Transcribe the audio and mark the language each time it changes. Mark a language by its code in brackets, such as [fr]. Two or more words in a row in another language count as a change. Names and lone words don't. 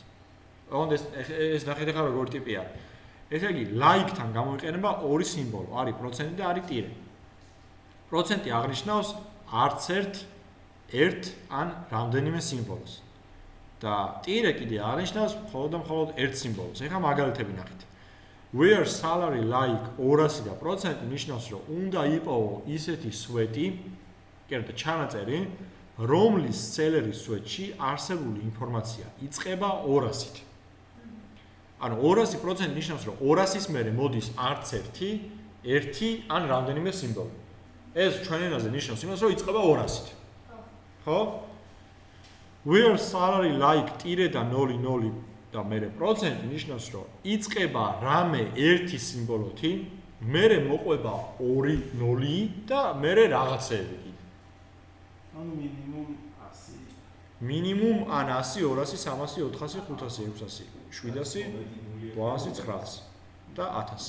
[ka] ეს ნახეთ ახლა როგორი ტიპი არის. ესე იგი, like-თან გამოიყენება ორი სიმბოლო, არის პროცენტი და არის ტირე. პროცენტი აღნიშნავს არც ერთ ან რამდენიმე სიმბოლოს. და ტირე კიდე აღნიშნავს მხოლოდ და მხოლოდ ერთ სიმბოლოს. ეხლა მაგალითები ნახეთ. [en] Where salary like [ka] 200 და პროცენტი ნიშნავს, რომ უნდა იპოვო ისეთი სვეტი, კერძო ჩანაწერი, რომლის სელერის სვეტში არსებული ინფორმაცია იწყება 200-ით. ანუ 200% ნიშნავს, რომ 200-ის მერე მოდის არც ერთი ან რამდენიმე სიმბოლო. ეს ჩვენ ენაზე ნიშნავს იმას, რომ იწყება 200-ით. ხო? [en] Where salary like [ka] ტირე და 00 და მერე პროცენტი ნიშნავს, რომ იწყება რამე ერთი სიმბოლოთი, მერე მოყვება 2 0 და მერე რაღაცეები კიდე. ანუ მინიმუმ 100. მინიმუმ ან 100, 200, 300, 400, 500, 600, 700, 800, 900 და 1000.